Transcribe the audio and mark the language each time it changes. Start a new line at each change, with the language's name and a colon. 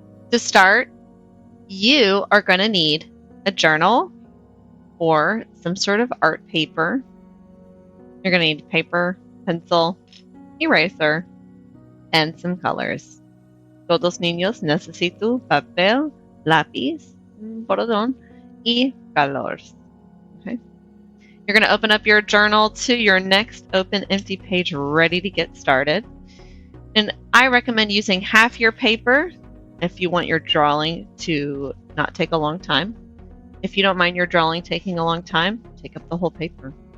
English: To start, you are going to need a journal or some sort of art paper. You're going to need paper, pencil, eraser, and some colors.
Spanish: Todos niños necesitan papel, lápiz, bordón, y colors.
English: Okay. You're going to open up your journal to your next open empty page ready to get started. And I recommend using half your paper if you want your drawing to not take a long time. If you don't mind your drawing taking a long time, take up the whole paper.